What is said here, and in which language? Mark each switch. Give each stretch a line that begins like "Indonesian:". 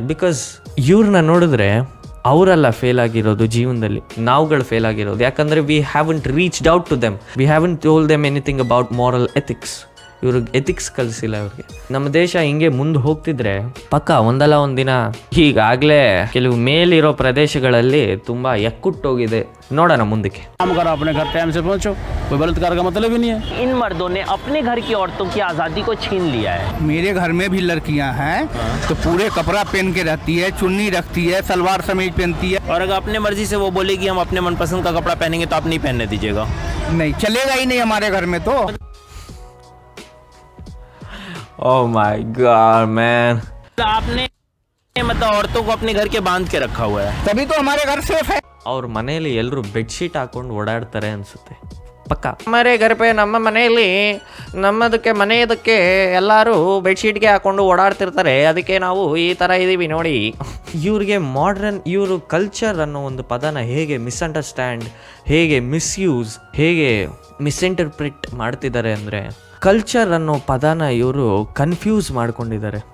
Kannada: Because ಇವ್ರನ್ನ ನೋಡಿದ್ರೆ ಅವರೆಲ್ಲ ಫೇಲ್ ಆಗಿರೋದು ಜೀವನದಲ್ಲಿ, ನಾವುಗಳು ಫೇಲ್ ಆಗಿರೋದು. ಯಾಕಂದರೆ
English: We haven't reached out to them, we haven't told them anything about moral ethics.
Kannada: ಇವ್ರಿಗೆ ಎಥಿಕ್ಸ್ ಕಲಿಸಿಲ್ಲ ಅವ್ರಿಗೆ. ನಮ್ಮ ದೇಶ ಹಿಂಗೆ ಮುಂದೆ ಹೋಗ್ತಿದ್ರೆ ಪಕ್ಕ ಒಂದಲ್ಲ ಒಂದಿನ, ಈಗಾಗಲೇ ಕೆಲವು ಮೇಲಿರೋ ಪ್ರದೇಶಗಳಲ್ಲಿ ತುಂಬ ಎಕ್ಕುಟ್ಟೋಗಿದೆ. ನೋಡೋಣ ಮುಂದಕ್ಕೆ.
Hindi: काम करो अपने घर टाइम से पहुंचो, कोई बलात्कार का मतलब ही नहीं है। इन मर्दों ने अपने घर की औरतों की आज़ादी को छीन लिया है। मेरे घर में भी लड़कियां हैं तो पूरे कपड़ा पहन के रहती है, चुन्नी रखती है, सलवार समीज पहनती है। और अगर अपने मर्जी से वो बोलेगी हम अपने मनपसंद का कपड़ा पहनेंगे तो आप नहीं पहनने दीजिएगा? नहीं चलेगा ही नहीं हमारे घर में तो।
English: Oh my God, man.
Hindi: आपने मतलब औरतों को अपने घर के बांध के रखा हुआ है। तभी तो हमारे घर सेफ है।
Kannada: ಅವ್ರ ಮನೆಯಲ್ಲಿ ಎಲ್ಲರೂ ಬೆಡ್ಶೀಟ್ ಹಾಕೊಂಡು ಓಡಾಡ್ತಾರೆ ಅನಿಸುತ್ತೆ ಪಕ್ಕ.
Hindi: ಮರೆ ಗರ್ಪೆ
Kannada: ನಮ್ಮ ಮನೆಯಲ್ಲಿ ಮನೆಯದಕ್ಕೆ ಎಲ್ಲರೂ ಬೆಡ್ಶೀಟ್ಗೆ ಹಾಕೊಂಡು ಓಡಾಡ್ತಿರ್ತಾರೆ, ಅದಕ್ಕೆ ನಾವು ಈ ಥರ ಇದ್ದೀವಿ ನೋಡಿ. ಇವ್ರಿಗೆ ಮಾಡ್ರನ್, ಇವರು ಕಲ್ಚರ್ ಅನ್ನೋ ಒಂದು ಪದನ ಹೇಗೆ ಮಿಸ್ಅಂಡರ್ಸ್ಟ್ಯಾಂಡ್, ಹೇಗೆ ಮಿಸ್ಯೂಸ್, ಹೇಗೆ ಮಿಸ್ಇಂಟರ್ಪ್ರಿಟ್ ಮಾಡ್ತಿದ್ದಾರೆ ಅಂದರೆ, ಕಲ್ಚರ್ ಅನ್ನೋ ಪದನ ಇವರು ಕನ್ಫ್ಯೂಸ್ ಮಾಡ್ಕೊಂಡಿದ್ದಾರೆ.